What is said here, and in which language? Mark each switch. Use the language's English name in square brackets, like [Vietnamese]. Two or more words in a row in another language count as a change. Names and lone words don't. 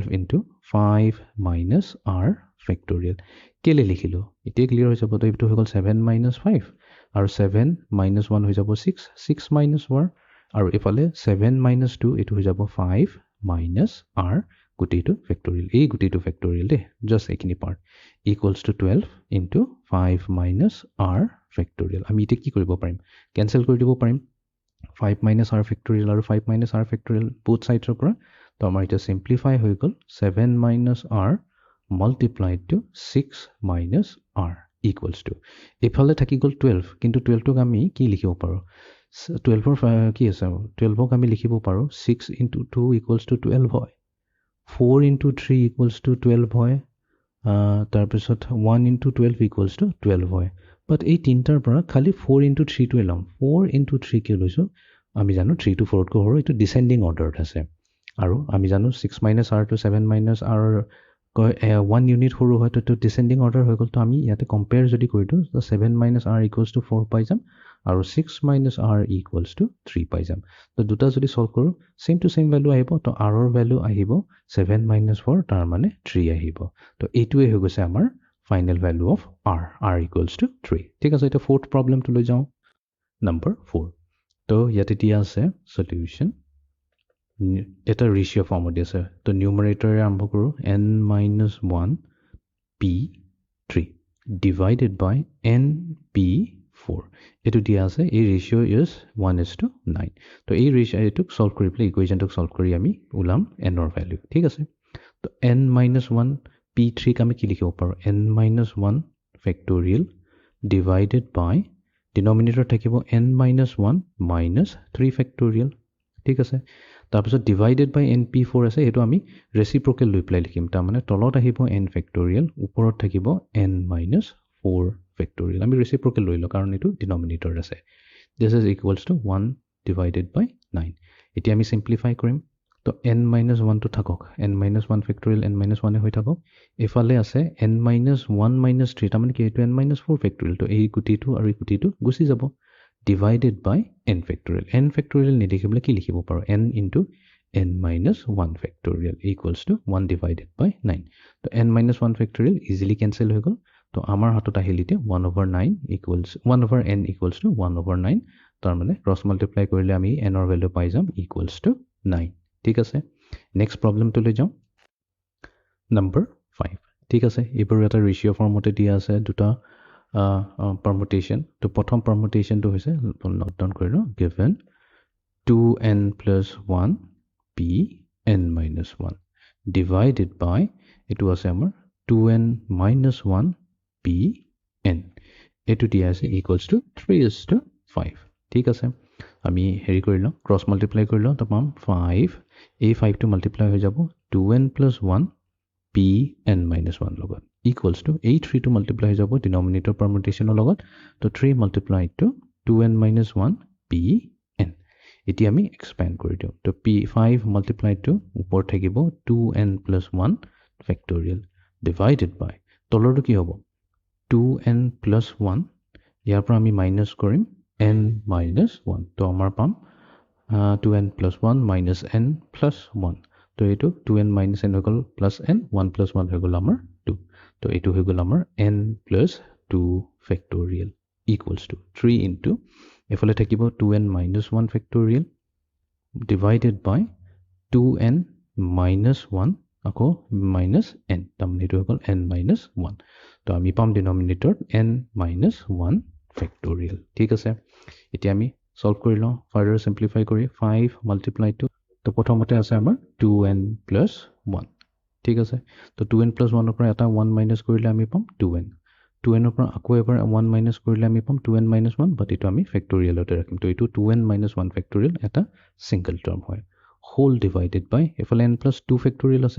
[English] into 5 minus r factorial [Assamese] কেলে লিখিলো এতিয়া ক্লিয়াৰ হৈ যাব তো এটো হৈ গল 7 minus 5 আৰু 7 minus 1 হৈ যাব 6 minus 1 আৰু ইফালে 7 minus 2 এটো হৈ যাব 5 minus r গুটিটো ফেক্টৰিয়েল এই গুটিটো ফেক্টৰিয়েল দে জাস্ট এইখিনি [English] part equals to 12 into 5 minus r factorial [Assamese] আমি এটা কি কৰিব পাৰিম কেনসেল কৰি দিব পাৰিম [English] 5 minus r factorial [Assamese] আৰু [English] 5 minus r factorial both sides [Assamese] পৰা তো আমাৰ এটা সিম্পলিফাই হৈ গল [English] 7 minus r multiplied to 6 minus r equals to [Assamese] এফালে থাকি গল 12 কিন্তু 12 টোক আমি কি লিখিব পাৰো 12 ৰ কি আছে 12 ক আমি লিখিব পাৰো [English] 6 into 2 equals to 12 [Assamese] হয় [English] 4 into 3 equals to 12 [Assamese] হয় তাৰ পিছত [English] 1 into 12 equals to 12 [Assamese] হয় বাট এই তিনটাৰ পৰা খালি 4 into 3 টো এলাম 4 into 3 কে লৈছো আমি জানো 3 to 4 কো হৰো এটো [English] descending order [Assamese] আছে আৰু আমি জানো 6 minus r to 7 minus r 1 ইউনিট সৰু হয় তো [English] descending order [Assamese] হৈ গল তো আমি ইয়াতে কম্পেয়াৰ যদি কৰি দিও তো [English] 7 minus r equals to 4 [Assamese] পাই যাম আৰু [English] 6 minus r equals to 3 [Assamese] পাই যাম তো দুটা যদি সলভ কৰো [English] same to same [Assamese] ভ্যালু আহিব তো r ৰ ভ্যালু আহিব 7 minus 4 তাৰ মানে 3 আহিব তো এইটোৱে হৈ গৈছে আমাৰ [English] final value of r equals to 3 [Assamese] ঠিক আছে এটা [English] fourth problem [Assamese] লৈ যাও নম্বৰ 4 তো ইয়াতে দিয়া আছে সলিউশন এটা [English] ratio form [Assamese] আছে তো নিউমাৰেটৰে আৰম্ভ কৰো [English] n minus 1 p3 divided by np4 [Assamese] এটো দিয়া আছে এই [English] ratio is 1:9 [Assamese] তো এই ৰেশিও এটোক সলভ কৰি প্লে ইকুৱেশনটোক সলভ কৰি আমি উলাম n ৰ ভ্যালু ঠিক আছে তো n minus 1 p3 ক আমি কি লিখিব পাৰো n minus [English] 1 factorial divided by denominator [Assamese] থাকিব [English] n minus 1 minus 3 factorial [Assamese] ঠিক আছে তাৰপিছত [English] divided by np4 [Assamese] আছে এটো আমি ৰেচিপ্ৰকেল লৈ প্লাই লিখিম তাৰ মানে তলত আহিব n ফেক্টৰিয়েল ওপৰত থাকিব [English] n minus 4 factorial [Assamese] আমি ৰেচিপ্ৰকেল লৈ ল কাৰণ এটো ডিনমিনেটৰ আছে [English] this is equals to 1 divided by 9 [Assamese] এতিয়া আমি সিম্পলিফাই কৰিম তো n minus 1 টো থাকক n minus 1 ফেক্টৰিয়েল n minus 1 এ হৈ থাকক এফালে আছে n minus 1 minus 3 তাৰ মানে কি এটো n minus 4 ফেক্টৰিয়েল তো এই গুটিটো আৰু এই গুটিটো গুছি যাব [English] divided by n factorial [Assamese] নিলিখিবলৈ কি লিখিব পাৰো [English] n into n minus 1 factorial equals to 1 divided by 9 [Assamese] তো [English] n minus 1 factorial easily cancel [Assamese] হৈ গল তো আমাৰ হাতত আহিল এতিয়া [English] 1/9 equals 1/n equals to 1/9 [Assamese] তাৰমানে [English] cross multiply [Assamese] কৰিলে আমি এনৰ ভেলু পাই যাম [English] equals to 9 [Assamese] ঠিক আছে [English] next problem [Assamese] যাওঁ নম্বৰ 5 ঠিক আছে এইবোৰ এটা [English] ratio form [Assamese] দিয়া আছে দুটা পাৰমুটেশ্যন তো প্ৰথম পাৰমুটেশ্যনটো হৈছে [English] note down [Assamese] কৰি লওঁ [English] given 2n plus 1 pn minus 1 divided by [Assamese] এইটো আছে আমাৰ [English] 2n minus 1 [Assamese] pn এইটো দিয়া আছে [English] equals to 3:5 [Assamese] ঠিক আছে আমি হেৰি কৰি লওঁ [English] cross multiply [Assamese] কৰি লওঁ তো পাম 5 এই 5 টো মাল্টিপ্লাই হৈ যাব [English] 2n plus 1 pn minus 1 [Assamese] লগত [English] equals to [Assamese] এই 3 টো মাল্টিপ্লাই হৈ যাব ডিনমিনেটৰ পাৰমুটেশ্যনৰ লগত তো [English] 3 multiplied to 2n minus 1 pn [Assamese] এতিয়া আমি এক্সপেণ্ড কৰি দিওঁ তো [English] p5 multiplied to [Assamese] ওপৰ থাকিব [English] 2n plus 1 factorial divided by [Assamese] তলৰটো কি হ'ব [English] 2n plus 1 [Assamese] ইয়াৰ পৰা আমি মাইনাছ কৰিম [English] n minus 1 [Assamese] তো আমাৰ পাম [English] 2n plus 1 minus n plus 1 [Assamese] তো এইটো [English] 2n minus n [Assamese] হৈ গ'ল [English] plus n 1 plus 1 [Assamese] হৈ গ'ল আমাৰ 2 তো এইটো হৈ গ'ল আমাৰ [English] n plus 2 factorial equals to 3 into [Assamese] এফালে থাকিব [English] 2n minus 1 factorial divided by 2n minus 1 [Assamese] আকৌ [English] minus n [Assamese] তাৰমানে এইটো হৈ গ'ল [English] n minus 1 [Assamese] তো আমি পাম [English] denominator n minus 1 factorial [Assamese] ঠিক আছে এতিয়া আমি সলভ কৰি লওঁ [English] further simplify [Assamese] কৰি [English] 5 multiplied to [Assamese] তো প্ৰথমতে আছে আমাৰ [English] 2n plus 1 [Assamese] ঠিক আছে তো [English] 2n plus 1 [Assamese] ৰ পৰা এটা 1 মাইনাছ কৰিলে আমি পাম 2n 2n ৰ পৰা আকৌ এবাৰ 1 মাইনাছ কৰিলে আমি পাম [English] 2n minus 1 [Assamese] বাট এইটো আমি ফেক্টৰিয়েলতে ৰাখিম তো এইটো [English] 2n minus 1 factorial [Assamese] এটা [English] single term [Assamese] হয় [English] whole divided by [Assamese] এফালে [English] n plus 2 factorial [Assamese] আছে